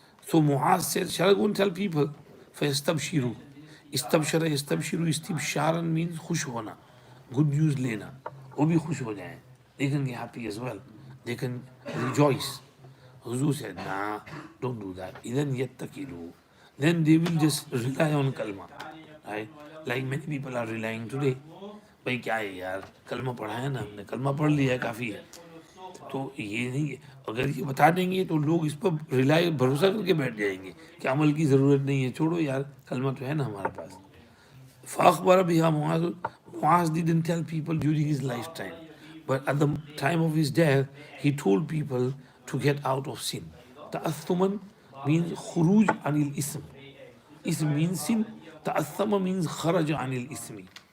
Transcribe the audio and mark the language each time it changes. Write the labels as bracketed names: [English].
[English] So Muaz said, shall I go and tell people? فَيَسْتَبْشِرُوا Istabshara, istabshiru, istibsharan means khush hona, good news lena. [Hindi] वो भी खुश हो जाएं. [English] They can be happy as well. They can rejoice. Huzur said, nah, don't do that. Idhan yattakilu. Then they will just rely on kalma. Right? Like many people are relying today. [Hindi] भाई क्या है यार, कलमा पढ़ा है ना हमने, कलमा पढ़ लिया है, काफ़ी है. तो ये नहीं है. अगर ये बता देंगे तो लोग इस पर रिलाई भरोसा करके बैठ जाएंगे कि अमल की ज़रूरत नहीं है, छोड़ो यार, कलमा तो है ना हमारे पास. [Arabic] फ़ाख़बर बिहा [English] Muaz didn't tell people during his lifetime, but at the time of his death, he told people to get out of sin. Ta'athuman means khuruj anil ism. Ism means sin. Ta'athama means kharaja anil ismi.